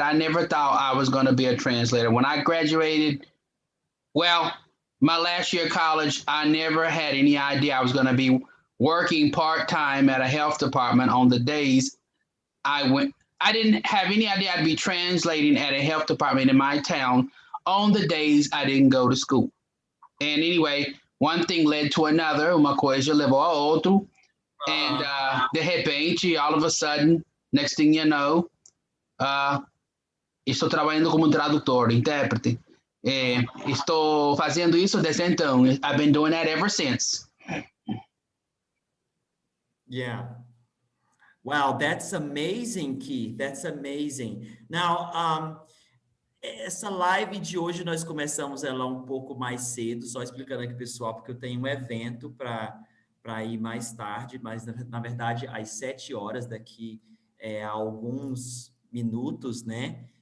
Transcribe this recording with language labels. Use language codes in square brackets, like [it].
[en] I never thought I was going to be a translator. When I graduated, well, my last year of college, I never had any idea I was going to be working part-time at a health department on the days I went. I didn't have any idea I'd be translating at a health department in my town on the days I didn't go to school. And anyway, one thing led to another. [pt] Uma coisa levou a outro. [en] And [pt] de repente, [en] all of a sudden, next thing you know, [pt] estou trabalhando como tradutor, intérprete. Estou fazendo isso desde então. [en] I've been doing that ever since. Yeah. Wow, that's amazing, Keith. That's amazing. [pt] Now, essa live de hoje nós começamos ela um pouco mais cedo, só explicando aqui, pessoal, porque eu tenho um evento para ir mais tarde, mas na verdade às 7 horas daqui a alguns minutos, né?